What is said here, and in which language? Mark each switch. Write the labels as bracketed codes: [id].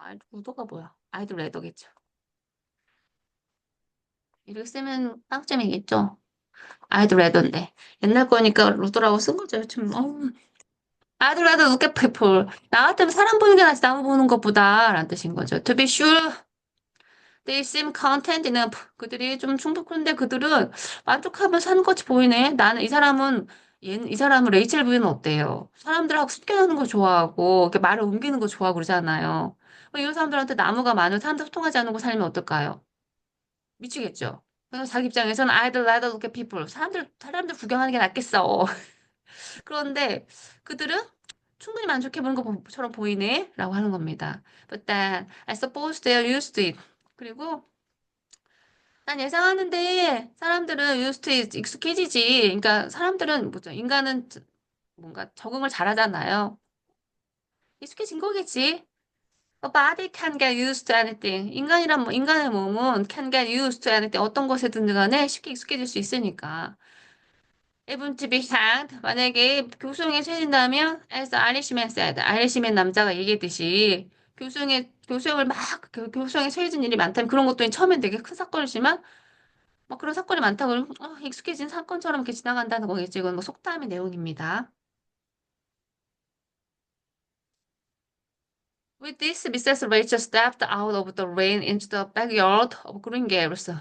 [ko] 우도가 뭐야? 아이돌 레더겠죠. 이렇게 쓰면 빵점이겠죠. 아이돌 레더인데 옛날 거니까 루더라고 쓴 거죠. 좀 아이돌 레더 [en] look at people. [ko] 나 같으면 사람 보는 게 낫지 나무 보는 것보다 라는 뜻인 거죠. [en] To be sure, they seem content enough. [ko] 그들이 좀 충족한데 그들은 만족하면 사는 것이 보이네. 이 사람은 레이첼 부인은 어때요? 사람들하고 숙견하는 거 좋아하고, 이렇게 말을 옮기는 거 좋아하고 그러잖아요. 이런 사람들한테 나무가 많은 사람들 소통하지 않는 거 살면 어떨까요? 미치겠죠? 그래서 자기 입장에서는 [en] I'd rather look at people. [ko] 사람들 구경하는 게 낫겠어. 그런데 그들은 충분히 만족해보는 것처럼 보이네. 라고 하는 겁니다. [en] But then, I suppose they're used to it. [ko] 그리고 난 예상하는데 사람들은 [en] used to it, [ko] 익숙해지지. 그러니까 사람들은 뭐죠? 인간은 뭔가 적응을 잘하잖아요. 익숙해진 거겠지. [en] A body can get used to anything. [ko] 인간의 몸은 [en] can get used to anything. [ko] 어떤 것에든 간에 쉽게 익숙해질 수 있으니까. [en] Even to be hanged. [ko] 만약에 교수형에 처해진다면, [en] as the Irishman said. [ko] 아이리시맨 남자가 얘기했듯이 교수형을 교수형에 처해진 일이 많다면 그런 것도 처음엔 되게 큰 사건이지만 뭐 그런 사건이 많다고 그러면 익숙해진 사건처럼 이렇게 지나간다는 거겠지. 이건 뭐 속담의 내용입니다. [en] With this, Mrs. Rachel stepped out of the rain into the backyard of Green Gables.